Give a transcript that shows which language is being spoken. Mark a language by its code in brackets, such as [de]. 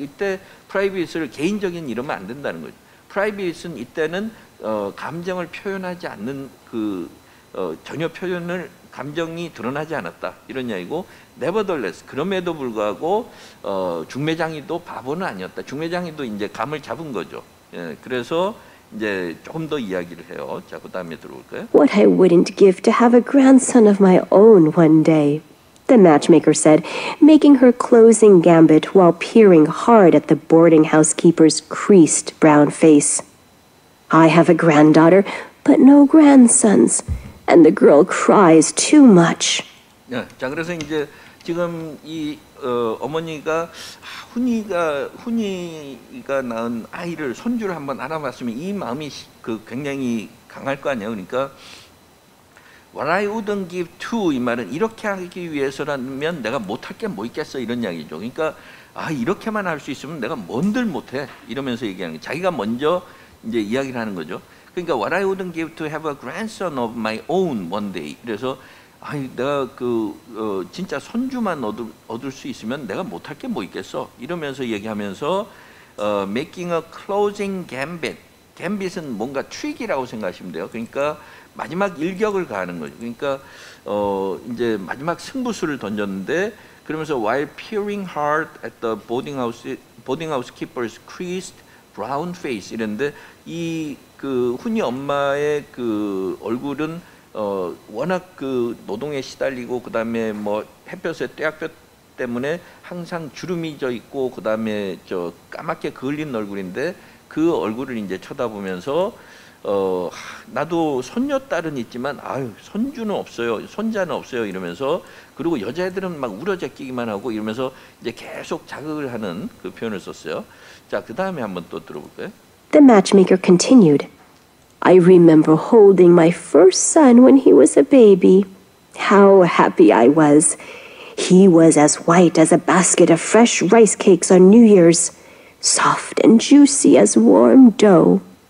[ko] 이때 private를 개인적인 이러면 안 된다는 거죠. private는 이때는 감정을 표현하지 않는 전혀 감정이 드러나지 않았다 이런 이야기고 nevertheless 그럼에도 불구하고 중매장이도 바보는 아니었다. 중매장이도 이제 감을 잡은 거죠. 예, 그래서 이제 조금 더 이야기를 해요. 자, 그 다음에 들어올까요? [en] What I wouldn't give to have a grandson of my own one day, the matchmaker said, making her closing gambit while peering hard at the boarding house keeper's creased brown face. I have a granddaughter, but no grandsons, and the girl cries too much. [ko] 네, 자 그래서 이제 지금 이 어머니가 훈이가 낳은 아이를 손주를 한번 알아봤으면 이 마음이 굉장히 강할 거 아니에요. 그러니까 [en] What I wouldn't give to [ko] 이 말은 이렇게 하기 위해서라면 내가 못할 게 뭐 있겠어 이런 이야기죠. 그러니까 이렇게만 할 수 있으면 내가 뭔들 못해 이러면서 얘기하는 거예요. 자기가 먼저 이제 이야기를 하는 거죠. 그러니까 [en] What I wouldn't give to have a grandson of my own one day. [ko] 그래서 내가 진짜 손주만 얻을 수 있으면 내가 못할 게 뭐 있겠어 이러면서 얘기하면서 [en] making a closing gambit. [ko] gambit은 뭔가 트릭이라고 생각하시면 돼요. 그러니까 마지막 일격을 가하는 거죠. 그러니까 이제 마지막 승부수를 던졌는데 그러면서 [en] while peering hard at the boarding house keeper's creased brown face [ko] 이랬는데 이 훈이 엄마의 그 얼굴은 워낙 그 노동에 시달리고 그 다음에 뭐 햇볕에 떼약볕 때문에 항상 주름이 져 있고 그 다음에 저 까맣게 그을린 얼굴인데 그 얼굴을 이제 쳐다보면서 나도 손녀딸은 있지만 손주는 없어요, 손자는 없어요 이러면서 그리고 여자애들은 막 울어제끼기만 하고 이러면서 이제 계속 자극을 하는 그 표현을 썼어요. 자, 그 다음에 한번 또 들어볼까요? [en] The matchmaker continued. I remember holding my first son when he was a baby. How happy I was. He was as white as a basket of fresh rice cakes on New Year's, soft and juicy as warm dough.